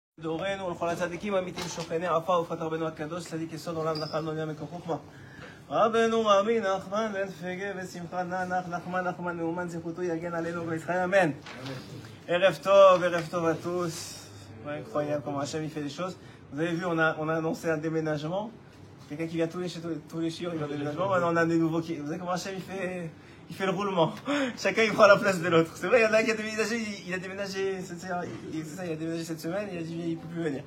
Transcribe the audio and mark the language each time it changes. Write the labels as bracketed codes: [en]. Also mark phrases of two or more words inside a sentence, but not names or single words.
[he] דורנו ולכל הצדיקים האמיתיים שוכני עפר ופת רבנו הקדוש צדיק יסוד עולם נחל נוניה מקור חוכמה רבנו רבי נחמן בן פגה ושמחה נח נחמן נאומן זכותו יגן עלינו ולחיים אמן. ערב טוב [fr] à tous. Ouais, incroyable comment Hachem il fait des choses. Vous avez vu, on a annoncé un déménagement. Quelqu'un qui vient tous les chiens, il vient au déménagement. Maintenant on a des nouveaux qui. Vous savez comment Hachem il fait le roulement. Chacun il prend la place de l'autre. C'est vrai, il y en a un qui a déménagé, il a déménagé cette semaine, il a dit il ne peut plus venir.